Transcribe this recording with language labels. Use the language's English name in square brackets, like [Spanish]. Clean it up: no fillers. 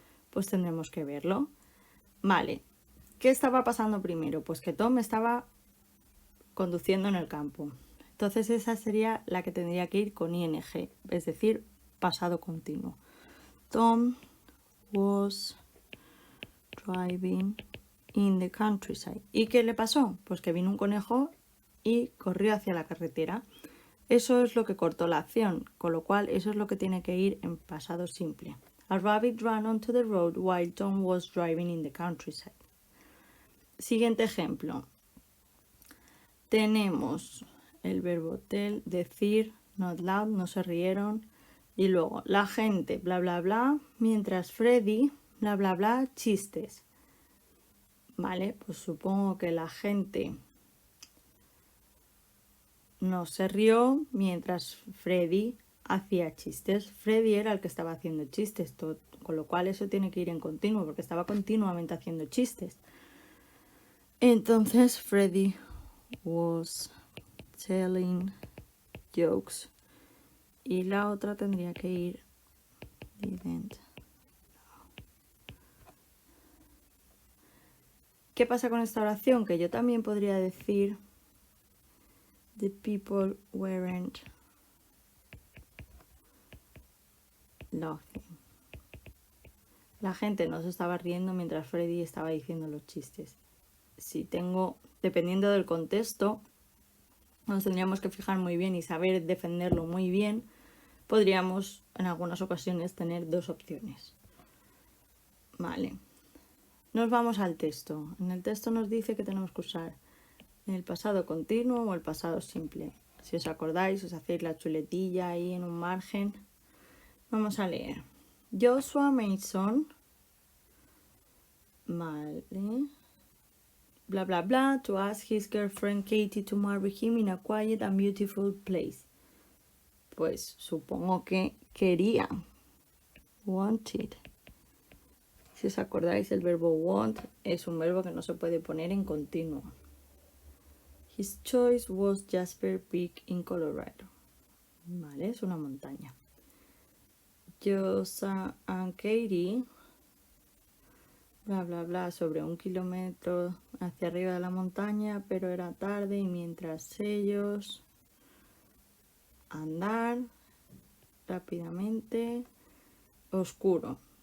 [Spanish] Pues tendremos que verlo. Vale, ¿qué estaba pasando primero? Pues que Tom estaba conduciendo en el campo. Entonces esa sería la que tendría que ir con ing, es decir, pasado continuo. [English] Tom was driving in the countryside. [Spanish] ¿Y qué le pasó? Pues que vino un conejo y corrió hacia la carretera. Eso es lo que cortó la acción, con lo cual eso es lo que tiene que ir en pasado simple. [English] A rabbit ran onto the road while Tom was driving in the countryside. [Spanish] Siguiente ejemplo. Tenemos el verbo tell, decir, [English] not loud, [Spanish] no se rieron. Y luego, la gente, bla, bla, bla, mientras Freddy, bla, bla, bla, chistes. Vale, pues supongo que la gente no se rió mientras Freddy hacía chistes. Freddy era el que estaba haciendo chistes, con lo cual eso tiene que ir en continuo, porque estaba continuamente haciendo chistes. Entonces, [English] Freddy was telling jokes. [Spanish] Y la otra tendría que ir didn't. ¿Qué pasa con esta oración? Que yo también podría decir [English] the people weren't laughing. [Spanish] La gente no se estaba riendo mientras Freddy estaba diciendo los chistes. Si tengo, dependiendo del contexto, nos tendríamos que fijar muy bien y saber defenderlo muy bien. Podríamos en algunas ocasiones tener dos opciones. Vale. Nos vamos al texto. En el texto nos dice que tenemos que usar el pasado continuo o el pasado simple. Si os acordáis, os hacéis la chuletilla ahí en un margen. Vamos a leer. [English] Joshua Mason, vale, bla bla bla, to ask his girlfriend Katie to marry him in a quiet and beautiful place. [Spanish] Pues supongo que quería. Wanted. Si os acordáis, el verbo want es un verbo que no se puede poner en continuo. [English] His choice was Jasper Peak in Colorado. [Spanish] Vale, es una montaña. Joshua and Katie, bla bla bla, sobre 1 kilómetro hacia arriba de la montaña, pero era tarde y mientras ellos andar rápidamente, oscuro.